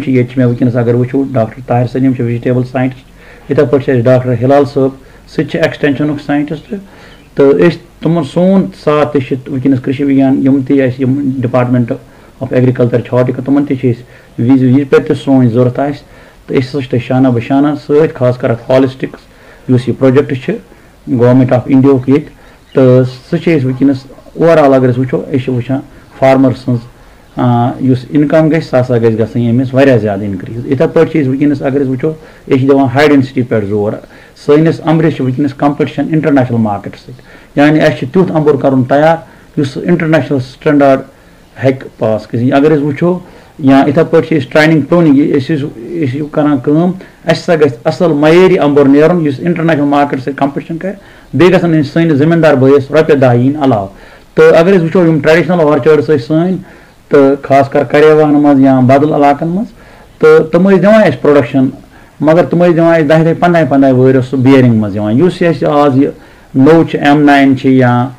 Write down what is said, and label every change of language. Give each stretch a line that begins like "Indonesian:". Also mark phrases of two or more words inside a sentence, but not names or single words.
Kashmiri: چھِ ییٚتہِ چھِ مےٚ ونکس اگر وٕچھو ڈاکٹر طاہر سلیٖم چھِ
English: vegetable scientist
Kashmiri: اتھے پٲٹھۍ چھِ اَسہِ ڈاکٹر ہلال صٲب سُہ تہِ چھِ ایکسٹینشنُک ساینٹسٹ تہٕ أسۍ تمن سون ساتھ ونکس کرشی وگیان یم تہ
English: department of agriculture horticulture
Kashmiri: تمن تہ وز پہ سون ضرورت آس تو اس شانہ بشانہ ست خاص کر ہالسٹکس اس یہ پروجیکٹ
English: government of India
Kashmiri: یہ تو سہ ونکس
English: overall
Kashmiri: اگر وچو وچان فارمر سنز اس انکم گھس سا گھن امس زیادہ انکریز اتھے پٲٹھۍ ونکس اگر وچو یہ دِوان
English: high density
Kashmiri: پہ زور سٲنِس امبرس ونکس کمپٹیشن
English: international market
Kashmiri: سۭتۍ یعنی اس تیُتھ امبر کرُن تیار یُس
English: international standard
Kashmiri: ہیٚکہِ پاس کٔرِتھ اگر وچو یا اتھے پٲٹھۍ
English: training pruning
Kashmiri: کران کٲم اَسہِ ہسا گژھِ اصل معیٲری امبر نیرُن یُس
English: international market
Kashmiri: سۭتۍ کمپٹیشن کرِ بیٚیہِ گژھن سٲنِس زٔمیٖندار بٲیِس رۄپیہِ دہ یِنۍ علاوٕ تہٕ اگر أسۍ وٕچھو یِم
English: traditional orchards
Kashmiri: ٲسۍ سٲنۍ تہٕ خاص کر کریواہن منٛز یا بدل علاقن منٛز تہٕ تِم ٲسۍ دِوان اَسہِ پروڈکشن مگر تِم ٲسۍ دِوان اَسہِ 10-15 ؤری اوس سُہ بیرنگ منٛز یِوان یُس اَسہِ آز یہِ نوٚو چھِ M9 چھِ یا